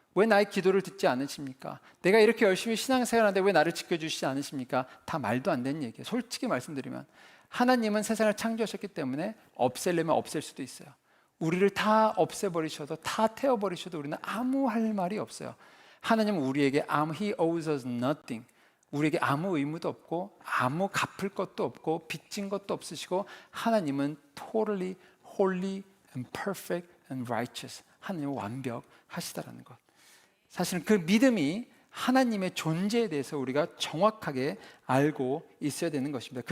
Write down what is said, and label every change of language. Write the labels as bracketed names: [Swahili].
[Korean] 왜 나의 기도를 듣지 않으십니까? 내가 이렇게 열심히 신앙생활하는데 왜 나를 지켜주시지 않으십니까? 다 말도 안 되는 얘기예요. 솔직히 말씀드리면 하나님은 세상을 창조하셨기 때문에 없애려면 없앨 수도 있어요. 우리를 다 없애버리셔도 다 태워버리셔도 우리는 아무 할 말이 없어요. 하나님은 우리에게 [English] He owes us nothing. [Korean] 우리에게 아무 의무도 없고 아무 갚을 것도 없고 빚진 것도 없으시고 하나님은 [English] totally holy and perfect and righteous. [Korean] 하나님은 완벽하시다라는 것. 사실은 그 믿음이 하나님의 존재에 대해서 우리가 정확하게 알고 있어야 되는 것입니다.